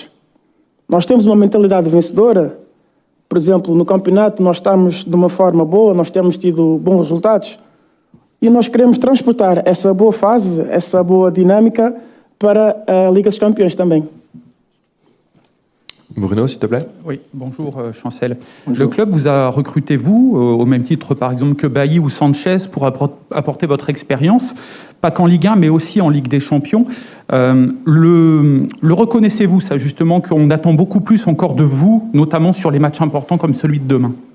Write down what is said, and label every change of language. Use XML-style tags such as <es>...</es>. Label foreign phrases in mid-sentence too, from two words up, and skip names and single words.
<pt>Nós temos uma mentalidade vencedora. Por exemplo, no campeonato nós estamos de uma forma boa, nós temos tido bons resultados e nós queremos transportar essa boa fase, essa boa dinâmica para a Liga dos Campeões também.</pt> <fr>Bruno, s'il te plaît. Oui, bonjour Chancel. Bonjour. Le club vous a recruté, vous, au même titre par exemple que Bailly ou Sanchez, pour apporter votre expérience, pas qu'en Ligue 1, mais aussi en Ligue des Champions. Le reconnaissez-vous, ça, justement, qu'on attend beaucoup plus encore de vous, notamment sur les matchs importants comme celui de demain?</fr>